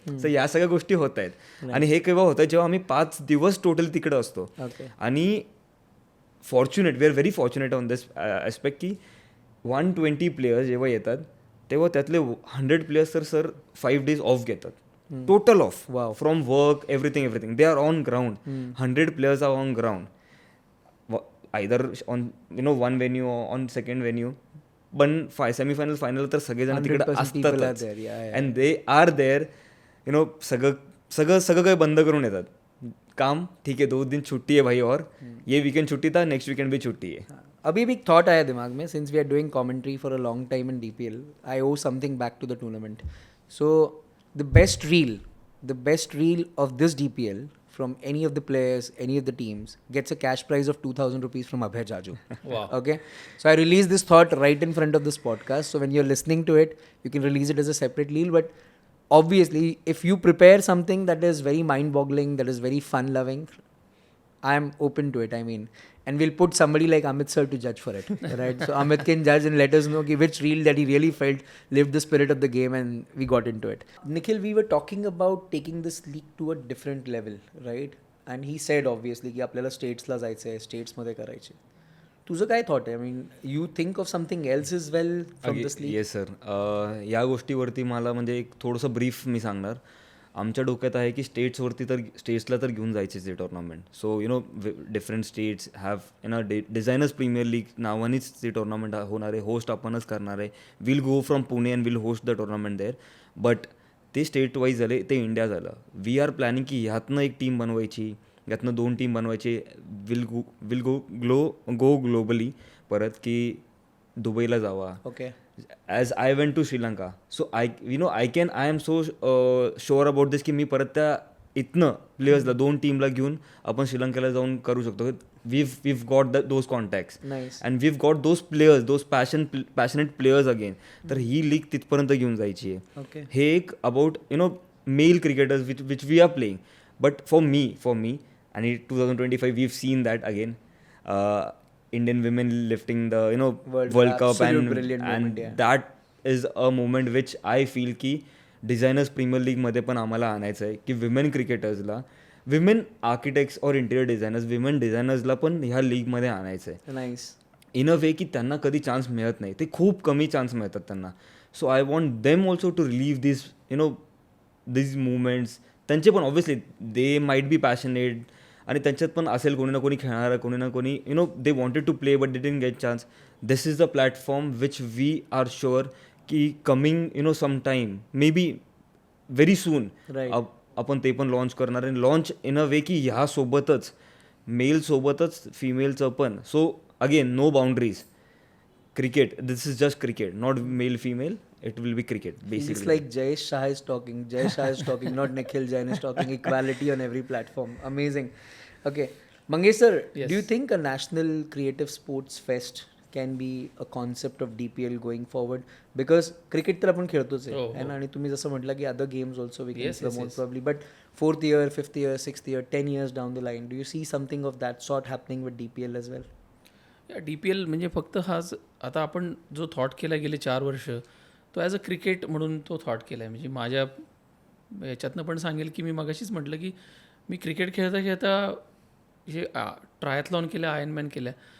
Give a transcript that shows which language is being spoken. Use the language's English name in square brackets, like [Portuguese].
[Marathi] So या सगळ्या गोष्टी होत आहेत. आणि हे केव्हा होतं, जेव्हा आम्ही 5 दिवस [English] total [Marathi] तिकडं असतो. आणि fortunate, [English] we are very fortunate on this aspect [Marathi] की 120 प्लेयर्स जेव्हा येतात तेव्हा त्यातले 100 प्लेयर्स तर सर [English] 5 days off [Marathi] घेतात, [English] total off. Wow. From work, everything they are on ground. 100 players are on ground, either on one venue or on second venue, [Marathi] पण semi-final final तर सगळेजण तिकडे असतातच. [English] And they are there, [Marathi] सगळं काही बंद करून येतात. [Hindi] काम ठीक है, 2 दिन छुट्टी है भाई, और ये वीकेंड छुट्टी था, नेक्स्ट वीकेंड भी छुट्टी है. अभी भी एक थॉट आया दिमाग में, [English] Since we are doing commentary for a long time in DPL, I owe something back to the tournament. [Marathi] So [English] the best reel of this DPL from any of the players, any of the teams, gets a cash prize of 2,000 rupees from Abhay Jaju. Wow. Okay, so I release this thought right in front of this podcast, so when you're listening to it, you can release it as a separate reel. But obviously if you prepare something that is very mind boggling, that is very fun loving, I am open to it. I mean, and we'll put somebody like Amit sir to judge for it, right? So Amit can judge and let us know which reel that he really felt lived the spirit of the game, and we got into it. Nikhil, we were talking about taking this league to a different level, right? And he said obviously [Marathi] की आपल्याला स्टेट्सला जायचं आहे, स्टेट्समध्ये करायचे. तुझं काय thought आहे? [English] I mean, you think of something else is well from this league? Yes sir, [Marathi] या गोष्टीवरती मला म्हणजे एक थोडंसं ब्रीफ मी सांगणार. आमच्या डोक्यात आहे की स्टेट्सला तर घेऊन जायचेच आहे tournament. [English] so different states have [Marathi] designers premier league नावानेच ते टुर्नामेंट होणार आहे, होस्ट आपणच करणार आहे. [English] Will go from Pune and will host the tournament there. But [Marathi] ते स्टेट वाईज झाले, ते इंडिया झालं. [English] we are planning [Marathi] की ह्यातनं एक टीम बनवायची, यातनं 2 टीम बनवायचे, [English] will go globally, [Marathi] परत की दुबईला जावा. [English] Okay. As I went to Sri Lanka, so I am so sure about this [Marathi] की मी परत त्या इथनं प्लेयर्सला 2 टीमला घेऊन आपण श्रीलंकेला जाऊन करू शकतो. [English] we've got those contacts. Nice. And we've got those players, those passionate players again. [Marathi] तर ही लीग तिथपर्यंत घेऊन जायची आहे. [English] Okay. [Marathi] हे एक [English] About male cricketers which we are playing. But for me, and in 2025 we've seen that again. Indian women lifting the World Cup, and moment, yeah. That is a moment which I feel [Marathi] की designers premier लीगमध्ये पण आम्हाला आणायचं आहे की women क्रिकेटर्सला, women architects और interior designers, women डिझायनर्सला पण ह्या लीगमध्ये आणायचं आहे. [English] Nice. [Marathi] इन अ वे की त्यांना कधी चान्स मिळत नाही, ते खूप कमी चान्स मिळतात त्यांना. [English] So I want them also to relive this movements. [Marathi] त्यांचे पण [English] obviously they might be passionate, [Marathi] आणि त्यांच्यात पण असेल कोणी ना कोणी खेळणारं, कोणी ना कोणी [English] They wanted to play but they didn't get chance. This is the platform which we are sure की coming some time maybe very soon [Marathi] आपण ते पण लॉन्च करणार आणि [English] launch in a way [Marathi] की ह्यासोबतच मेलसोबतच फिमेलचं पण. So again no boundaries. [English] Cricket, this is just cricket, not male female, it will be cricket basically. It's like Jay Shah is talking. Jay Shah is talking, not Nikhil Jain is talking. Equality on every platform. Amazing. Okay. Mangesh sir, Yes. do you think a national creative sports fest can be a concept of DPL going forward? [Marathi] Because cricket तर आपण खेळतोच आहे. आणि तुम्ही जसं म्हटलं की [English] other games also we can promote probably. But 4th year, 5th year, 6th year, 10 years down the line, do you see something of that sort happening with DPL as well? [Marathi] DPL म्हणजे फक्त हाच आता आपण जो thought केला गेले 4 वर्ष तो [English] as a cricket [Marathi] म्हणून तो थॉट केला आहे. म्हणजे माझ्या याच्यातनं पण सांगेल की मी मगाशीच म्हटलं की मी क्रिकेट खेळता खेळता हे [English] Triathlon केल्या, Ironman केल्या.